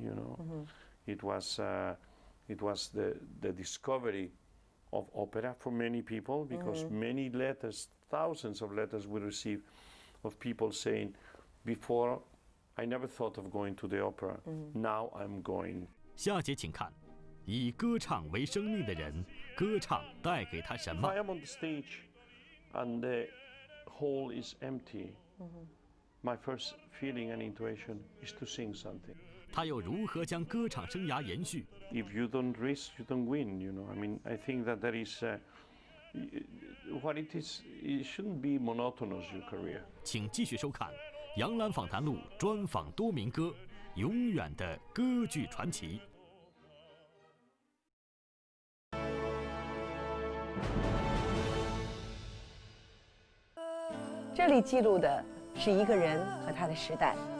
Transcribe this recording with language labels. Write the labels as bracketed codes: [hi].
[en] You know, it was the discovery of opera for many people, because many letters, thousands of letters we received of people saying, before I never thought of going to the opera, now I'm going. [zh] 下节请看，以歌唱为生命的人，歌唱带给他什么 [en] If I am on the stage and the hall is empty, my first feeling and intuition is to sing something. [zh] 他又如何将歌唱生涯延续？ [en] If you don't risk, you don't win. You know, I mean, I think that there is what it is. It shouldn't be monotonous, your career. [zh] 请继续收看《杨澜访谈录》专访多明戈，永远的歌剧传奇。这里记录的是一个人和他的时代。